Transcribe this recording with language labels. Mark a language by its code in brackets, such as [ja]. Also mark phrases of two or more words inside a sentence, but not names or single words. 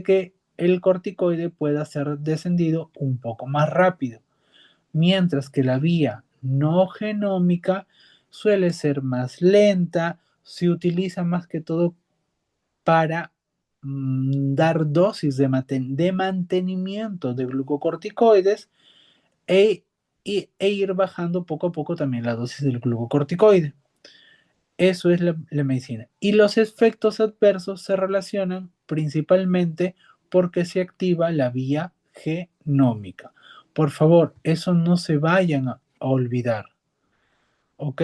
[es] que el corticoide pueda ser descendido un poco más rápido, mientras que la vía no genómica suele ser más lenta, se utiliza más que todo para dar dosis de mantenimiento de glucocorticoides e, e ir bajando poco a poco también la dosis del glucocorticoide. Eso es la medicina. Y los efectos adversos se relacionan principalmente porque se activa la vía genómica. Por favor, eso no se vayan a olvidar, ¿ok?